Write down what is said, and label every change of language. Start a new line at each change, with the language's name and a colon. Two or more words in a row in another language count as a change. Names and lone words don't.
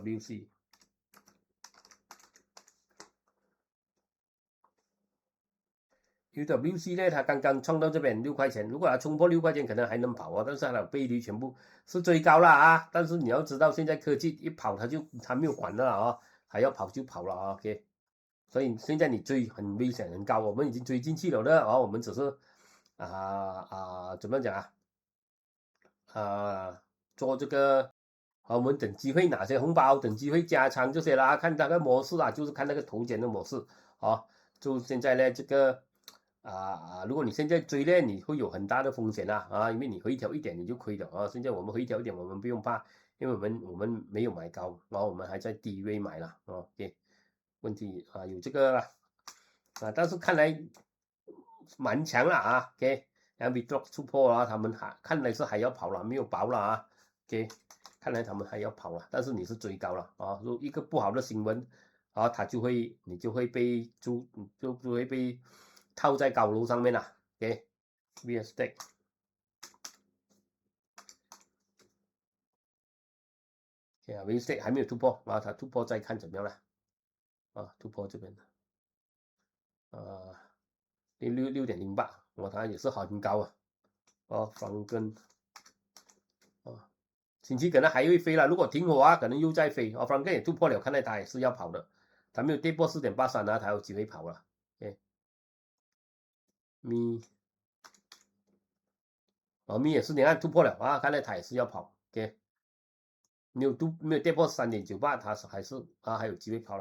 Chinese: UWC。UWC 呢，它剛剛衝到這邊6塊錢，如果它衝破6塊錢，可能還能跑啊，但是它的倍率全部是追高了啊。但是你要知道，現在科技一跑，它沒有管了啊，還要跑就跑了啊。OK， 所以現在你追很危險很高，我們已經追進去了的啊，我們只是怎麼講啊？做這個。我們等機會拿些紅包，等機會加倉這些啦。看那個模式啊，就是看那個頭肩的模式啊。就現在呢，這個如果你現在追呢，你會有很大的風險因為你回調一點你就虧了啊。現在我們回調一點，我們不用怕，因為我們沒有買高，然後我們還在低位買了OK， 問題有這個啦但是看來蠻強了OK， 然後 drop 突破了，他們看來是還要跑了，沒有保了OK， 看來他們還要跑了，但是你是追高了如果一個不好的新聞你就會被套在高樓上面了 OK，
English: real estate。 real estate
Chinese: 還沒有突破它突破再看怎麼樣了突破這邊 6.08它也是很高方根星期可能還會飛了，如果停火可能又再飛方根也突破了，看來它也是要跑的，它沒有跌破 4.83它有機會跑了OK， 米也是你看突破了看來它也是要跑OK， 沒有跌破 3.98 它還是還有機會跑了。